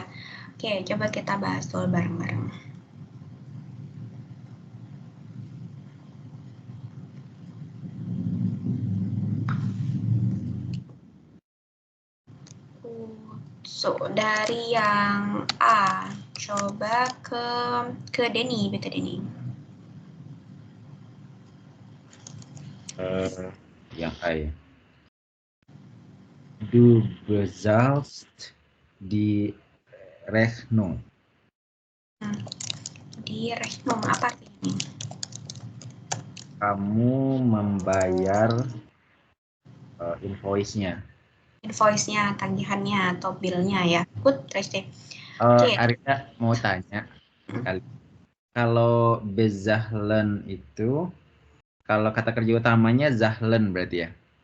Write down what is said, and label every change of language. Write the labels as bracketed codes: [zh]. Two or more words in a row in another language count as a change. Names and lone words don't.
[id] Oke, coba kita bahas dulu bareng-bareng. So, dari yang A, coba ke Denny, betul Denny. Yang A ya. [de] Du bezahlst die Rechnung. [id] Di Rechnung, apa artinya? Kamu membayar invoice-nya. Invoice-nya, tagihannya, atau bill-nya ya. Good, Resti. Oke. Arya mau tanya, kalau bezahlen itu, kalau kata kerja utamanya zahlen berarti ya?